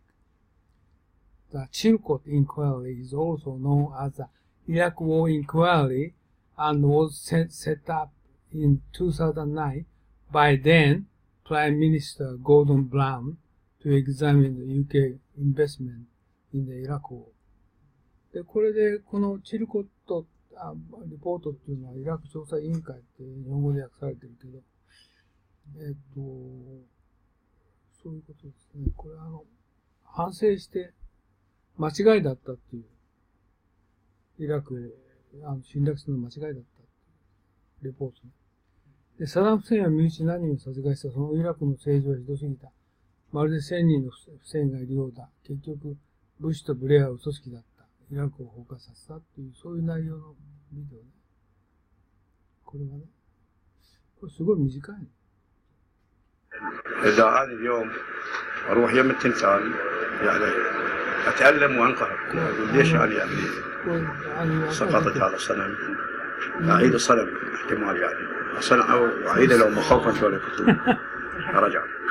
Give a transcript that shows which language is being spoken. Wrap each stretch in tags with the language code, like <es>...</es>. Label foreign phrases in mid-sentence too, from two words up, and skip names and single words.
<en>The Chilcot inquiry is also known as the Iraq War Inquiry and was set up in 2009 by then Prime Minister Gordon Brown to examine the UK investment in the Iraq War.</en> <ja>で、これでこのチルコットリポートっていうのはイラク調査委員会って日本語で訳されてるけど、そういうことですね。これ反省して間違いだったっていう、イラク侵略するの間違いだったっていうレポートね。で、サダム・フセインは身内何人を殺害した。そのイラクの政治はひどすぎた。まるで1000人のフセインがいるようだ。結局、ブッシュとブレアは嘘つきだった。イラクを崩壊させたっていう、そういう内容のビデオね。これはね。これすごい短いね。</ja> <ar>إذا هذا اليوم أروح يم التمثال يعني أتألم وأنقهر ليش أنا يعني سقطت هذا الصنم أعيد الصنم احتمال يعني أصنعه وأعيده لو مخوفا شوي كنت أرجع</ar>